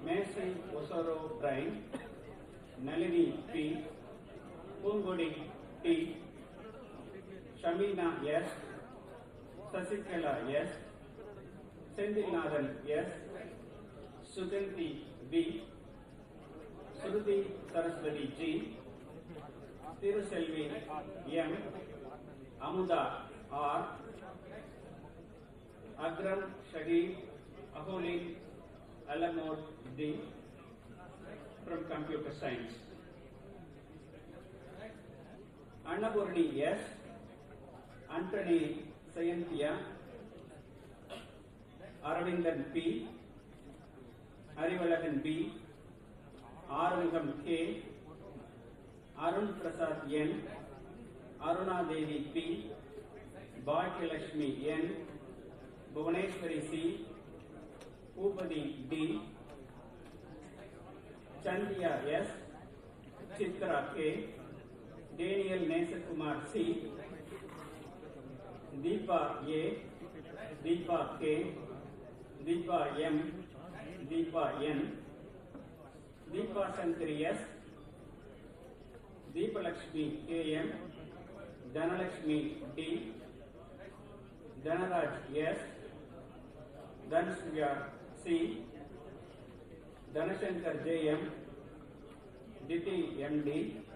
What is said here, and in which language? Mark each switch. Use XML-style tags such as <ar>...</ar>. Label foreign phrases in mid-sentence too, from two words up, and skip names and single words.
<en>Mercy Osoro Brian, Nalini P, Pungodi T, Shamina S, Sasikala S, Sendinathan S, Sugandhi B, Suruthi Saraswati G, Tiruselvi M, Amuda R, Agram Shagir Aholin Alamod D from Computer Science. Annapurni S, Anthony Sayanthia, Aravindan P, Arivalagan B, Arungam K, Arun Prasad N, Aruna Devi P, Bhagyalakshmi N, Bhuvaneshwari C, Upadi D, Chandiya S, Chitra K, Daniel Nesakumar C, Deepa A, Deepa K, Deepa M, Deepa N, Deepa Shankari S, Deepa Lakshmi K M, Dhanalakshmi D, Dhanaraj S, Dhanasriya C, Dhanashankar J M, Diti M D,</en>